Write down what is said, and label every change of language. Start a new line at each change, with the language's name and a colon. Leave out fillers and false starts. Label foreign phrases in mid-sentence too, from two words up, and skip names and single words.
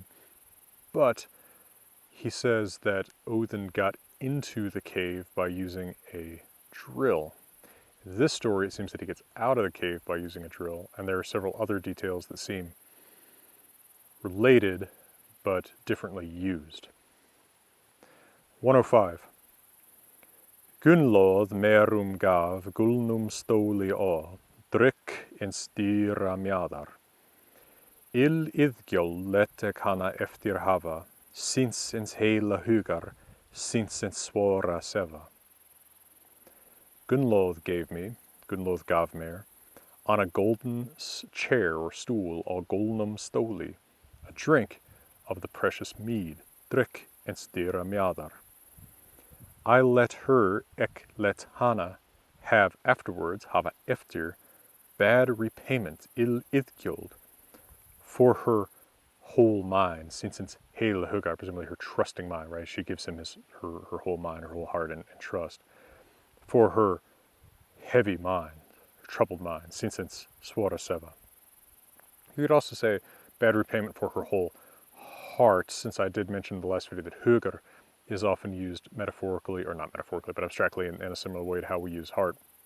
English: But he says that Odin got into the cave by using a drill. In this story, it seems that he gets out of the cave by using a drill, and there are several other details that seem related, but differently used. 105.
Old Norse: Gunnlod merum gaf gulnum stóli á, drykk in stýra mjadar. Iðgjól letek hana eftir hafa, sínsins heila hugar, sínsins svara seva.
English: Gunnlod gave me, on a golden chair or stool, all
Old Norse: golnum stóli,
English: a drink of the precious mead,
Old Norse: drykk in stýra mjadar.
English: I let her,
Old Norse: ek let hana,
English: have afterwards,
Old Norse: hava eftir,
English: bad repayment, iðgjól, for her whole mind, since
Old Norse: heila hugar,
English: presumably her trusting mind, right? She gives him her whole mind, her whole heart and trust, for her heavy mind, her troubled mind, since
Old Norse: svara seva.
English: You could also say bad repayment for her whole heart, since I did mention in the last video that hugar is often used metaphorically, or not metaphorically, but abstractly in a similar way to how we use heart.